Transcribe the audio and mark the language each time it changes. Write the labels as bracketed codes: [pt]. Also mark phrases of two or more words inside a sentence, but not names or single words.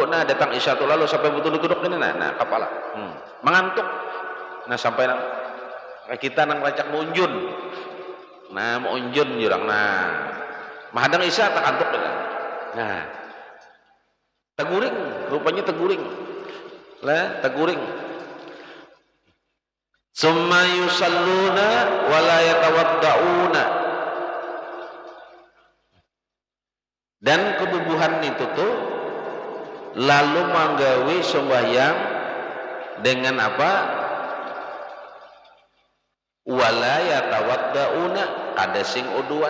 [bjn] Nah datang Isya lalu sampai betul-betul duduk ini nah kepala mengantuk. Nah sampai kita nang racak munjun, nah mau unjun jurang, nah mahadang Isya tak kantuk dengan. Nah teguring, rupanya teguring lah, teguring. [ar] Summa yusalluna wa la yatawaddauna. [bjn] Dan kebubuhan itu tuh lalu manggawi sembahyang dengan apa? [ar] Wala yatawaddauna, [bjn] ada sing uduan.